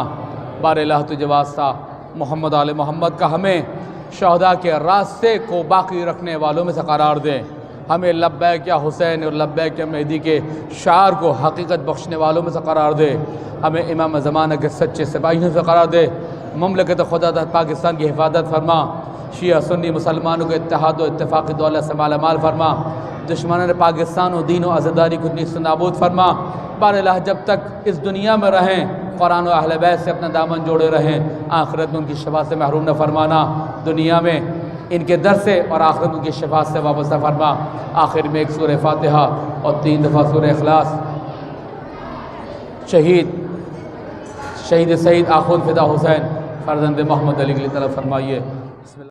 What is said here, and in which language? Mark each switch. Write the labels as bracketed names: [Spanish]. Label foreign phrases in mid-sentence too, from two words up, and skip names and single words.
[Urdu] بار الہ تجھے واسطہ محمد آل محمد کا ہمیں شہداء کے راستے کو باقی رکھنے والوں میں سے قرار دے. ہمیں [Arabic] لبیک یا حسین [Urdu] اور [Arabic] لبیک یا مہدی [Urdu] کے شعار کو حقیقت بخشنے والوں میں سے قرار دے. ہمیں امام زمانہ کے سچے سپاہیوں سے قرار دے. مملکت خدا پاکستان کی حفاظت فرما. شیعہ سنی مسلمانوں کے اتحاد و اتفاقی دولت سے مالا مال فرما. دشمنان پاکستان و دین و عزاداری کو نیست و نابود فرما. بار الہ جب تک اس دنیا میں رہیں قرآن و اہل بیت سے اپنا دامن جوڑے رہیں، آخرت میں ان کی شفاعت سے محروم نہ فرمانا. دنیا میں ان کے در سے اور آخرت ان کی شفاعت سے وابستہ فرما. آخر میں ایک سورہ فاتحہ اور 3 دفعہ سورہ اخلاص شہید سید آخوند فدا حسین فرزند محمد علی کے لیے طلب فرمائیے.